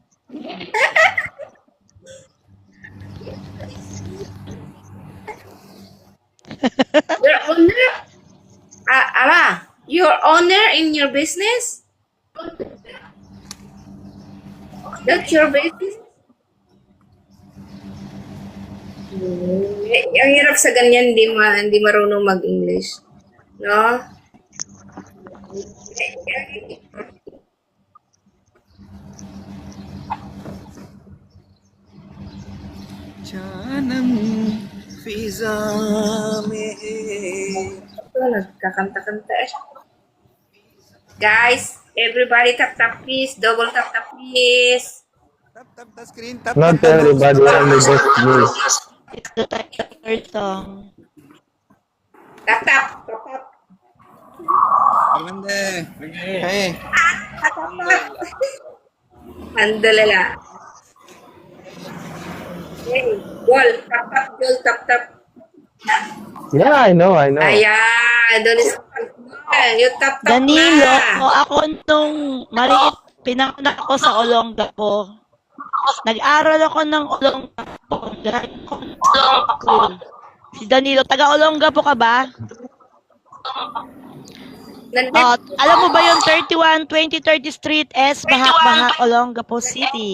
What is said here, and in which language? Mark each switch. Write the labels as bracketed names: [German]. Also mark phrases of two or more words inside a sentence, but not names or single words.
[English] Your owner? Ala, your owner in your business? That's your business? [Filipino] Ang hirap sa ganyan, hindi marunong mag-English. [English] No? [Hindi] जानम फिजा में [Filipino] Ito, nagkakanta-kanta eh. [English] Guys, everybody tap please. Double tap please. tap the screen tap Not everybody, only just me. It's the title song. Tap. Armande hey Andalala. Hey, Gol, tap. Yeah, I know. [Filipino] Ayan, doon is yung tap Danilo, na. ako nung maliit, pinanganak ako sa Olongapo. Nag-aral ako ng Olongapo. School. Si Danilo, taga Olongapo ka ba? Oh, alam mo ba yung 31 2030 Street S, Bahak, Olongapo City?